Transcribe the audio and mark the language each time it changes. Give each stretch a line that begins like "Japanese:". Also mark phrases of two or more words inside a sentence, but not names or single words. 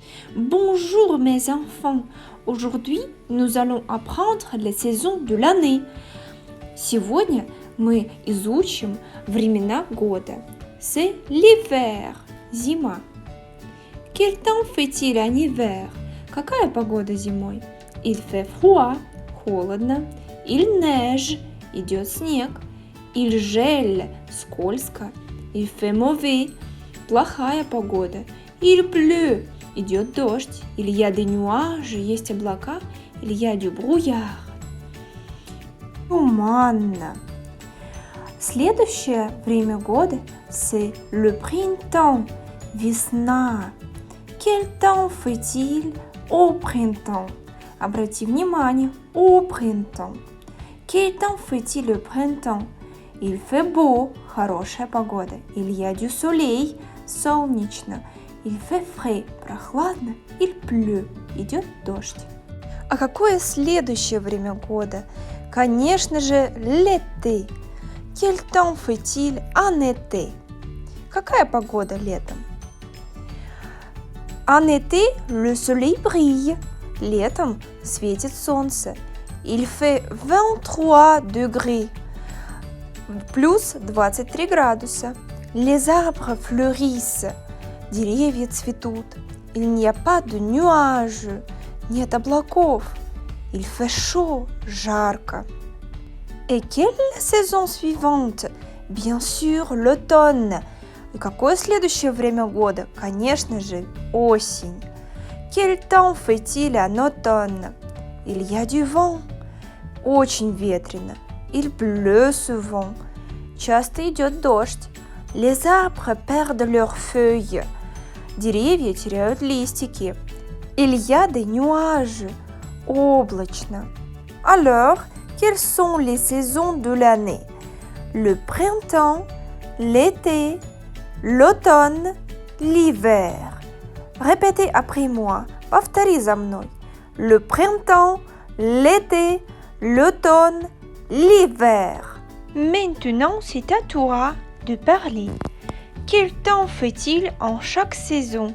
French: Bonjour mes enfants. Aujourd'hui, nous allons apprendre les saisons de l'année.
Russian: Сегодня мы изучим времена года.
French: C'est l'hiver, зима. Quel temps fait-il en hiver?
Russian: Какая погода зимой?
French: Il fait froid, холодно. Il neige,
Russian: идет снег.
French: Il gèle, скользко. Il fait mauvais,
Russian: плохая погода.
French: Il pleut,
Russian: идет дождь.
French: Il y a des nuages,
Russian: есть облака.
French: Il y a du brouillard.
Russian: Туманно. Следующее время года
French: c'est le printemps,
Russian: весна.
French: Quel temps fait-il au printemps?
Russian: Обрати внимание,
French: au printemps. Quel temps fait-il le printemps? Il fait beau,
Russian: хорошая погода.
French: Il y a du soleil, солнечно. Il fait frais, прохладно. Il pleut,
Russian: идет дождь. А какое следующее время года? Конечно же,
French: l'été. Quel temps fait-il en été?
Russian: Какая погода летом?
French: En été, le soleil brille.
Russian: Летом светит солнце.
French: Il fait 23 degrés.
Russian: Плюс 23 градуса.
French: Les arbres fleurissent.
Russian: Деревья цветут.
French: Il n'y a pas de nuages.
Russian: Нет облаков.
French: Il fait chaud.
Russian: Жарко.
French: Et quelle est la saison suivante? Bien sûr, l'automne.
Russian: И какое следующее время года? Конечно же, осень.
French: Quel temps fait-il en automne? Il y a du vent.
Russian: Очень ветрено.
French: Il pleut souvent.
Russian: Часто идет дождь.
French: Les arbres perdent leurs feuilles.
Russian: Деревья теряют листики.
French: Il y a des nuages. Облачно. Alors, quelles sont les saisons de l'année? Le printemps, l'été, l'automne, l'hiver. Répétez après moi.
Russian: Повтори за мной.
French: Le printemps, l'été, l'automne, l'hiver. Maintenant, c'est à toi de parler. Quel temps fait-il en chaque saison?